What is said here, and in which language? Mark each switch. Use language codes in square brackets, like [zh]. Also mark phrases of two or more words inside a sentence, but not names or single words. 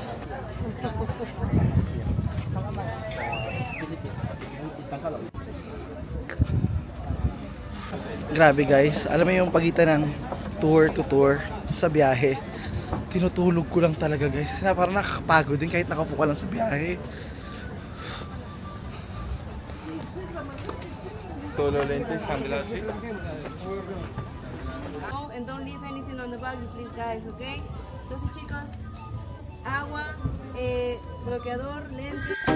[tl] Grabe guys, alam mo yung pagitan ng [en] tour to tour [tl] sa biyahe, tinutulog ko lang talaga guys kasi parang nakakapagod din kahit nakaupo ka lang sa biyahe. [es] Solo lentes, sunglasses. [en] And don't leave anything on the bag, please guys, okay? [es] Entonces chicos, agua, bloqueador, lente.